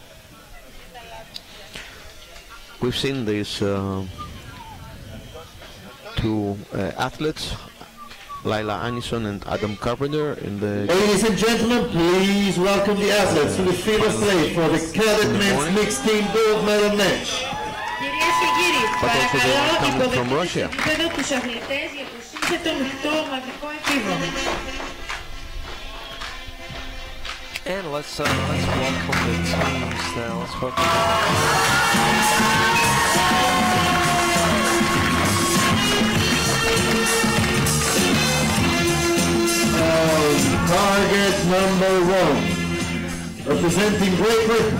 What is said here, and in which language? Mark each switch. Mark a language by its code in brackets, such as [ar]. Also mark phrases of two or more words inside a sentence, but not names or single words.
[en] We've seen these 2 athletes, Laila Anison and Adam Carpenter, in the. Ladies and gentlemen, please welcome the athletes to the field of play for the cadet men's mixed team gold medal match. [el] Κυρίες και κύριοι, [en] But also they are coming from Russia. [el] παρακαλώ τους αθλητές για το σύνθετο μεικτό ομαδικό επίδομα. [en] And let's welcome the teams now. Let's welcome Target number 1, representing Great Britain,